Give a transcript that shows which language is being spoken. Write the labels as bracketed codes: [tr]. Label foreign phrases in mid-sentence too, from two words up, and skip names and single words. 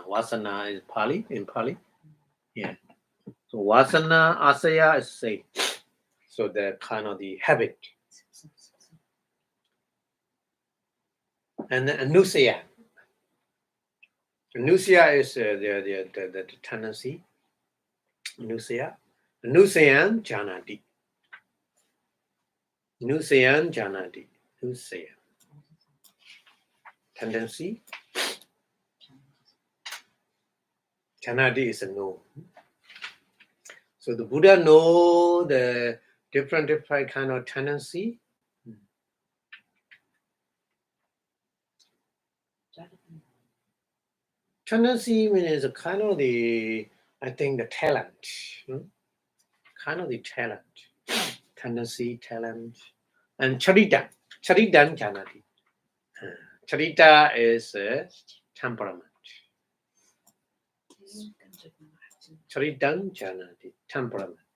[en] Vasana is Pali, in Pali. Yeah. So Vasana, asaya is same. So the kind of the habit. And then Anusaya. Anusaya is the tendency. [pi] Anusaya. Anusayan janati. Anusayan janati. Anusaya. [en] Tendency. Janati is a know. So the Buddha know the different kind of tendency. Tendency means a kind of the, I think the talent. Kind of the talent. Tendency, talent. [pi] And charita. Charita janati. [en] Charita is temperament. [pi] Charita janati. [en] Temperament.